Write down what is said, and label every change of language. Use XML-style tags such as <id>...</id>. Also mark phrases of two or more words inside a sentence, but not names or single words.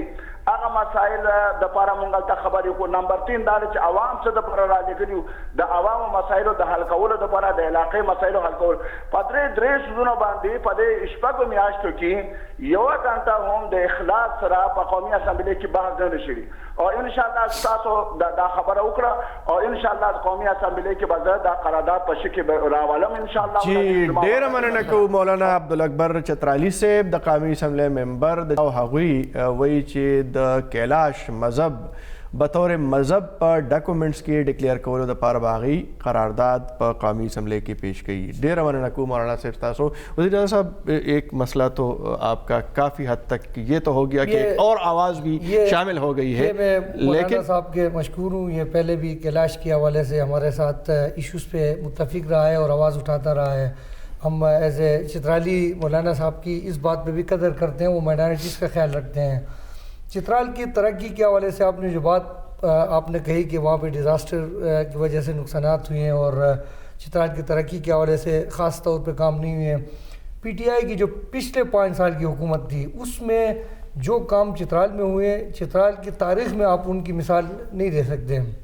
<ps>هغه مسایل دپاره مونږ هلته خبرې وکړو نمبر 3 دا دی چې عوام څه دپاره رالیږلي یو د عوامو مسایلو د حل کولو دپاره د علاقې مسایلو حل کول په درې څیزونو باندې په دې شپږو میاشتو کې یوه ګنټه هم د اخلاص سره په قومي اسامبلې کې بحث نه دی شوي او انشاءالله ستاسو دا خبره وکړه او انشاءالله قومي اسامبلې کې به زه دا قرارداد په شکل به راولم انشاءالله جی ډېره مننه کوو مولانا عبدالاکبر چترالي صاحب د قومي اسمبلۍ ممبر او هغوی وایي چې د کیلاش مذهب بطور مذہب پر ڈاکومنٹس کی ڈکلیئر کولو د پاره باغی قرارداد پر قومی اسمبلی کی پیش کی ډیر مننه کوم مولانا صاحب تاسو</ps> <ur>وزیر اعظم صاحب ایک مسئلہ تو آپ کا کافی حد تک یہ تو ہو گیا کہ ایک اور آواز بھی شامل ہو گئی ہے لیکن صاحب کے مشکور ہوں یہ پہلے بھی کیلاش کے حوالے سے ہمارے ساتھ ایشوز پہ متفق رہا ہے اور آواز اٹھاتا رہا ہے ہم</ur> <en>as a</en> <ur>چترالی مولانا صاحب کی اس بات پہ بھی قدر کرتے ہیں وہ مائنارٹیز کا خیال رکھتے ہیں چترال کی ترقی کے حوالے سے آپ نے جو بات آپ نے کہی کہ وہاں پہ ڈیزاسٹر کی وجہ سے نقصانات ہوئے ہیں اور چترال کی ترقی کے حوالے سے خاص طور پہ کام نہیں ہوئے ہیں پی ٹی آئی کی جو پچھلے 5 سال کی حکومت تھی اس میں جو کام چترال میں ہوئے چترال کی تاریخ میں آپ ان کی مثال نہیں دے سکتے</ur>